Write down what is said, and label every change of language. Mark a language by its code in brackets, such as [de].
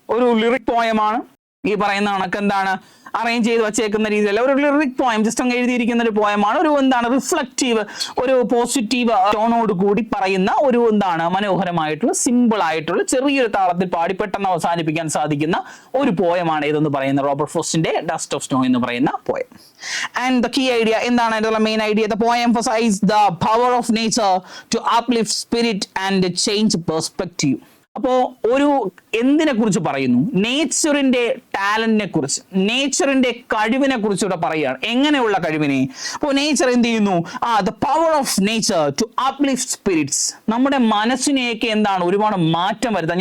[ml] ഒരു ലിറിക് പോയമാണ്. ഈ പറയുന്ന കണക്ക് എന്താണ്, അറേഞ്ച് ചെയ്ത് വച്ചേക്കുന്ന രീതിയിൽ ഒരു ലിറിക് പോയം, ജസ്റ്റ് അങ്ങ് എഴുതിയിരിക്കുന്ന ഒരു പോയമാണ്. ഒരു റിഫ്ലക്റ്റീവ്, ഒരു പോസിറ്റീവ് ടോണോട് കൂടി പറയുന്ന ഒരു മനോഹരമായിട്ടുള്ള, സിമ്പിൾ ആയിട്ടുള്ള, ചെറിയൊരു താളത്തിൽ പാടി പെട്ടെന്ന് അവസാനിപ്പിക്കാൻ സാധിക്കുന്ന ഒരു പോയമാണ് ഇതെന്ന് പറയുന്ന റോബർട്ട് ഫ്രോസ്റ്റിന്റെ ഡസ്റ്റ് ഓഫ് സ്നോ എന്ന് പറയുന്ന poem. [en] and the key idea [ml] എന്താണ്, അതിനുള്ള [en] Main idea, the poem emphasizes the power of nature to uplift spirit and change perspective. [ml] അപ്പോ എന്തിനെ കുറിച്ച് പറയുന്നു, നേച്ചറിന്റെ ടാലന്റിനെ കുറിച്ച്, നേച്ചറിന്റെ കഴിവിനെ കുറിച്ച് ഇവിടെ പറയുകയാണ്. എങ്ങനെയുള്ള കഴിവിനെ? അപ്പോൾ നേച്ചർ എന്ത് ചെയ്യുന്നു, [en] the power of nature to uplift spirits, [ml] നമ്മുടെ മനസ്സിനെയൊക്കെ ഒരുപാട് മാറ്റം വരുത്താം.